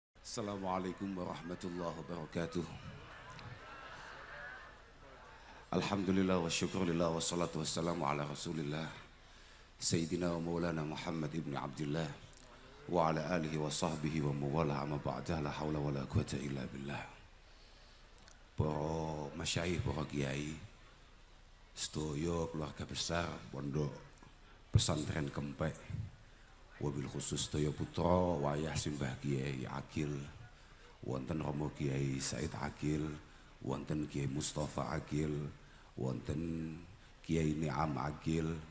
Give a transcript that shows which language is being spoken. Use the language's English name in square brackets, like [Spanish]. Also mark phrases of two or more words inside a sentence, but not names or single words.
[Arabic] السلام عليكم ورحمة الله وبركاته. الحمد لله والشكر لله والصلاة والسلام على رسول الله سيدنا ومولانا محمد بن عبد الله وعلى آله وصحبه وموالاه أما بعد لا حول ولا قوة إلا بالله. [Javanese] Para masyayikh, para kiai, sedaya keluarga besar Pondok Pesantren Kempek, [Arabic] وبالخصوص [Javanese] sedaya putra wayah simbah Kiai Akil, wonten Romo Kiai Said Akil, wonten Kiai Mustafa Akil, wonten Kiai Ni'am Akil,